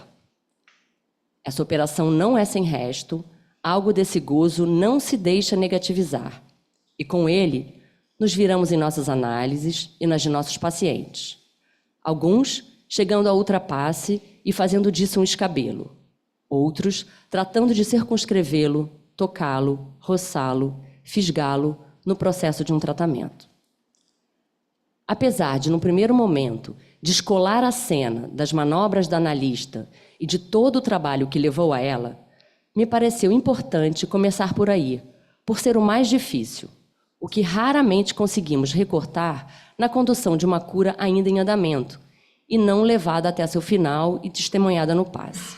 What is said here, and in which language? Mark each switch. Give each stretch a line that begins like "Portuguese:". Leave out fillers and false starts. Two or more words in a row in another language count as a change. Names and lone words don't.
Portuguese: Essa operação não é sem resto, algo desse gozo não se deixa negativizar, e com ele nos viramos em nossas análises e nas de nossos pacientes. Alguns chegando ao ultrapasse e fazendo disso um escabelo. Outros tratando de circunscrevê-lo, tocá-lo, roçá-lo, fisgá-lo no processo de um tratamento. Apesar de, no primeiro momento, descolar a cena das manobras da analista e de todo o trabalho que levou a ela, me pareceu importante começar por aí, por ser o mais difícil, o que raramente conseguimos recortar na condução de uma cura ainda em andamento e não levada até seu final e testemunhada no passe.